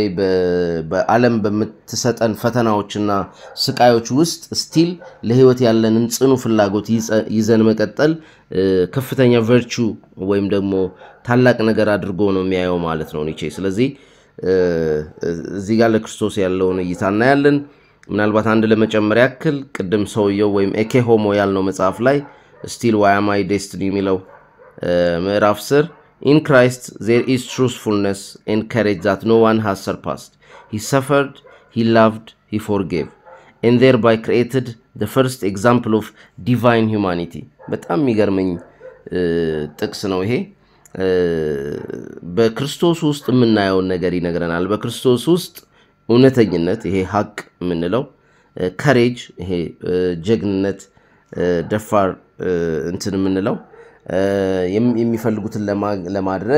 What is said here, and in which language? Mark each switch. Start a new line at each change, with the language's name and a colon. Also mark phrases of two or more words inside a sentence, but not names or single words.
Amharic: በዓለም በመተሰጠን ፈተናዎችና ስቃዮች ውስጥ ስቲል ለህይወት ያለንን ጽኑ ፍላጎት ይዘን መቀጠል ከፍተኛ ቨርቹ ወይም ደግሞ ታላቅ ነገር አድርጎ ነው የሚያየው ማለት ነው ኒቼ። ስለዚህ እዚህ ጋር ለክርስቶስ ያለውን እይታና ያለን ምናልባት አንድ ለመጨመር ያክል ቅድም ሰውየው ወይም ኤኬ ሆሞ ያልነው መጽሐፍ ላይ
English: still why am I destiny
Amharic: የሚለው ምዕራፍ 10
English: In Christ there is truthfulness and courage that no one has surpassed. He suffered, he loved, he forgave, and thereby created the first example of divine humanity.
Amharic: በጣም የሚገርመኝ ጥቅስ ነው ይሄ። በክርስቶስ ውስጥ የምናየው ነገር ይነግረናል። በክርስቶስ ውስጥ እውነተኝነት ይሄ ሀቅ የምንለው courage ይሄ ጀግንነት ደፋር እንትን የምንለው የሚፈልጉትን ለማድረግ